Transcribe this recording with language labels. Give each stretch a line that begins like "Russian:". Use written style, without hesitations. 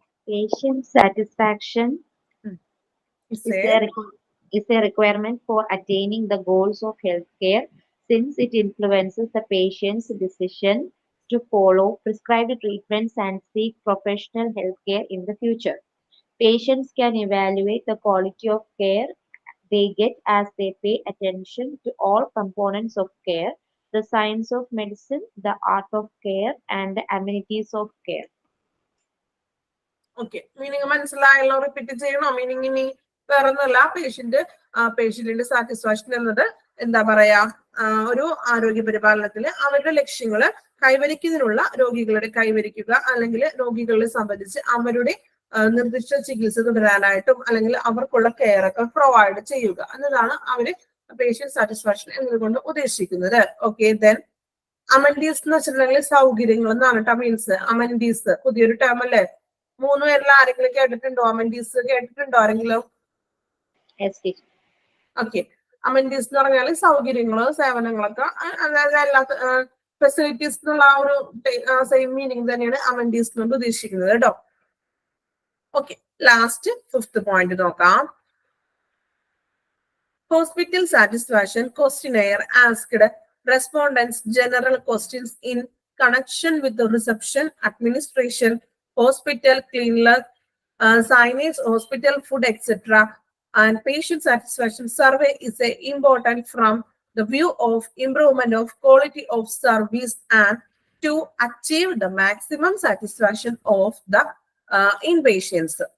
English: Patient satisfaction is a requirement for attaining the goals of healthcare since it influences the patient's decision to follow prescribed treatments and seek professional healthcare in the future. Patients can evaluate the quality of care they get as they pay attention to all components of care, the science of medicine, the art of care, and the amenities of care.
Malayalam: Okay, meaning മനസ്സിലായല്ലോ? Repeat ചെയ്യണോ? Meaning ഇനി വേറൊന്നുമല്ല, പേഷ്യന്റിന്റെ satisfaction എന്നത് എന്താ പറയാ ഒരു ആരോഗ്യ പരിപാലനത്തില് അവരുടെ ലക്ഷ്യങ്ങള് കൈവരിക്കുന്നതിനുള്ള കൈവരിക്കുക അല്ലെങ്കിൽ രോഗികളെ സംബന്ധിച്ച് അവരുടെ നിർദ്ദിഷ്ട ചികിത്സ തുടരാനായിട്ടും അല്ലെങ്കിൽ അവർക്കുള്ള കെയർ ഒക്കെ പ്രൊവൈഡ് ചെയ്യുക എന്നതാണ് അവര് പേഷ്യന്റ് സാറ്റിസ്ഫാക്ഷൻ എന്നതുകൊണ്ട് ഉദ്ദേശിക്കുന്നത്. ഓക്കെ, ദെൻ അമൻഡീസ് എന്ന് വെച്ചിട്ടുണ്ടെങ്കിൽ സൗകര്യങ്ങൾ എന്നാണ് കേട്ടോ മീൻസ്. അമൻഡീസ് പുതിയൊരു ടേം അല്ലേ? 3 പേരിൽ ആരെങ്കിലും കേട്ടിട്ടുണ്ടോ? അമൻഡീസ് കേട്ടിട്ടുണ്ടോ ആരെങ്കിലും? ഓക്കെ, അമൻഡീസ് എന്ന് പറഞ്ഞാൽ സൗകര്യങ്ങള് സേവനങ്ങളൊക്കെ അതായത് എല്ലാ ഫെസിലിറ്റീസ് എന്നുള്ള ആ ഒരു സെയിം മീനിങ് തന്നെയാണ് അമൻഡീസ് കൊണ്ട് ഉദ്ദേശിക്കുന്നത് കേട്ടോ. ഓക്കെ, ലാസ്റ്റ് 5th പോയിന്റ് നോക്കാം.
English: Hospital satisfaction questionnaire asked respondents general questions in connection with the reception, administration, hospital cleanliness, signage, hospital food, etc. And patient satisfaction survey is important from the view of improvement of quality of service and to achieve the maximum satisfaction of the inpatients.